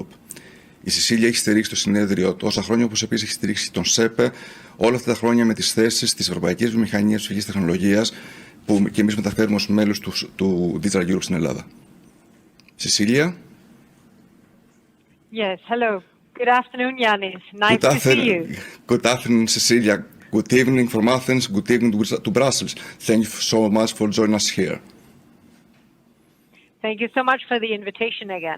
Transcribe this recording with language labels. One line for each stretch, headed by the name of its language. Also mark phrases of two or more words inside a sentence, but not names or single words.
Greek: Η Cecilia έχει στηρίξει το συνέδριο τόσα χρόνια, όπως επίσης έχει στηρίξει τον ΣΕΠΕ όλα αυτά τα χρόνια με τις θέσεις της Ευρωπαϊκής Βιομηχανίας Ψηφιακής Τεχνολογίας, που και εμείς μεταφέρουμε ως μέλος του Digital Europe στην Ελλάδα.
English: Cecilia? Yes, hello. Good afternoon, Yannis. Nice to see you. Good afternoon, Cecilia. Good evening from Athens. Good evening to Brussels. Thank you so much for joining us here. Thank you so much for the invitation again.